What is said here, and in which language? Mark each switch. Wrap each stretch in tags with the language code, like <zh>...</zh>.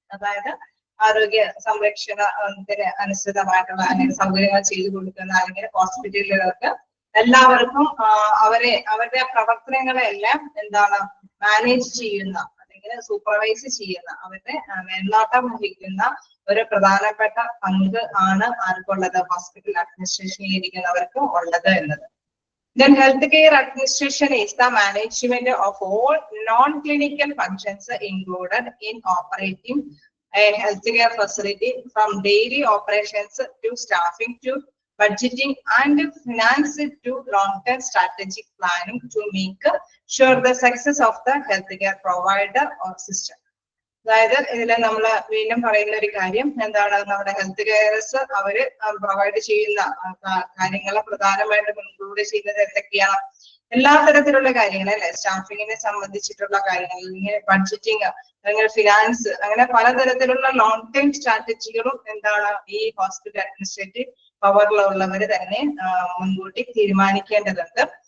<ml>അതായത് ആരോഗ്യ സംരക്ഷണത്തിന് അനുസൃതമായിട്ടുള്ള അല്ലെങ്കിൽ സൗകര്യങ്ങൾ ചെയ്തു കൊടുക്കുന്ന അല്ലെങ്കിൽ ഹോസ്പിറ്റലുകൾക്ക് എല്ലാവർക്കും അവരുടെ പ്രവർത്തനങ്ങളെല്ലാം എന്താണ് മാനേജ് ചെയ്യുന്ന അല്ലെങ്കിൽ സൂപ്പർവൈസ് ചെയ്യുന്ന, അവരുടെ മേൽനോട്ടം വഹിക്കുന്ന ഒരു പ്രധാനപ്പെട്ട പങ്ക് ആണ് ആർക്കുള്ളത്? ഹോസ്പിറ്റൽ അഡ്മിനിസ്ട്രേഷനിൽ ഇരിക്കുന്നവർക്ക് ഉള്ളത് എന്നത്.</ml> <en>Then healthcare administration is the management of all non-clinical functions included in operating a healthcare facility, from daily operations to staffing to budgeting and finance to long-term strategic planning to make sure the success of the healthcare provider or system.</en> <ml>അതായത് ഇതിൽ നമ്മൾ വീണ്ടും പറയുന്ന ഒരു കാര്യം എന്താണ്? നമ്മുടെ health CARES അവര് പ്രൊവൈഡ് ചെയ്യുന്ന കാര്യങ്ങൾ പ്രധാനമായിട്ടും ഇൻക്ലൂഡ് ചെയ്യുന്നത് എന്തൊക്കെയാണ്? എല്ലാ തരത്തിലുള്ള കാര്യങ്ങൾ അല്ലെ, സ്റ്റാഫിങ്ങിനെ സംബന്ധിച്ചിട്ടുള്ള കാര്യങ്ങൾ, അല്ലെങ്കിൽ ബഡ്ജറ്റിങ്, അല്ലെങ്കിൽ ഫിനാൻസ്, അങ്ങനെ പലതരത്തിലുള്ള ലോങ് ടൈം സ്ട്രാറ്റജികളും എന്താണ് ഈ ഹോസ്പിറ്റൽ അഡ്മിനിസ്ട്രേറ്റീവ് പവറിലുള്ളവര് തന്നെ മുൻകൂട്ടി തീരുമാനിക്കേണ്ടതുണ്ട്.</ml>